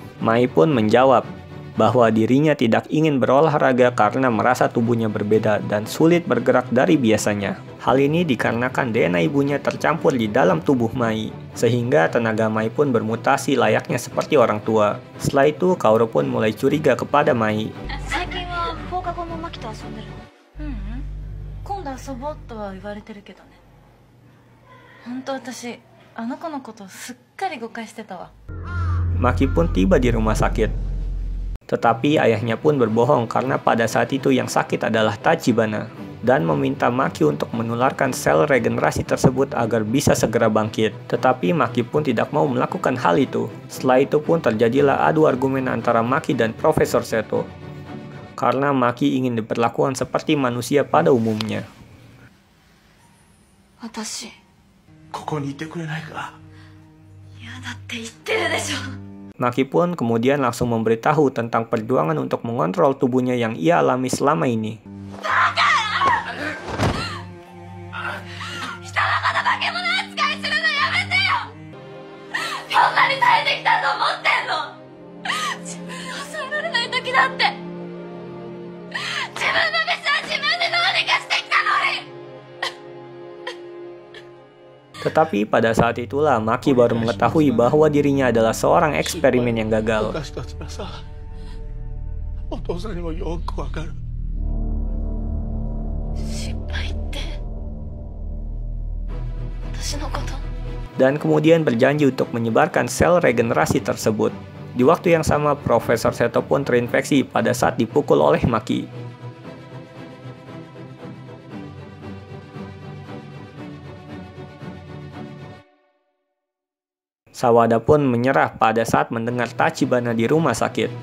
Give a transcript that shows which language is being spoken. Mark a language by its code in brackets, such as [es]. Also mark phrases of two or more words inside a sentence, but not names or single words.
[id] Mai pun menjawab bahwa dirinya tidak ingin berolahraga karena merasa tubuhnya berbeda dan sulit bergerak dari biasanya. Hal ini dikarenakan DNA ibunya tercampur di dalam tubuh Mai, sehingga tenaga Mai pun bermutasi layaknya seperti orang tua. Setelah itu, Kaoru pun mulai curiga kepada Mai. [ja] 最近は放課後もマキと遊んでるの？今度遊ぼうとは言われてるけどね。本当私あの子のことをすっかり誤解してたわ。 [id] Maki pun tiba di rumah sakit. Tetapi ayahnya pun berbohong karena pada saat itu yang sakit adalah Tachibana dan meminta Maki untuk menularkan sel regenerasi tersebut agar bisa segera bangkit. Tetapi Maki pun tidak mau melakukan hal itu. Setelah itu pun terjadilah adu argumen antara Maki dan Profesor Seto karena Maki ingin diperlakukan seperti manusia pada umumnya. [ja] 私ここにいてくれないか。嫌だって言ってるでしょ。 [id] Maki pun kemudian langsung memberitahu tentang perjuangan untuk mengontrol tubuhnya yang ia alami selama ini. [ja] 人のこと化け物扱いするのやめてよ。こんなに耐えてきたと思ってんの。自分を抑えられない時だって自分の飯は自分でどうにかしてきたのに。 [id] Tetapi pada saat itulah Maki baru mengetahui bahwa dirinya adalah seorang eksperimen yang gagal. [ja] お父さんにもよくわかる。失敗って私のこと。 [id] Dan kemudian berjanji untuk menyebarkan sel regenerasi tersebut. Di waktu yang sama, Profesor Seto pun terinfeksi pada saat dipukul oleh Maki. Sawada pun menyerah pada saat mendengar Tachibana di rumah sakit.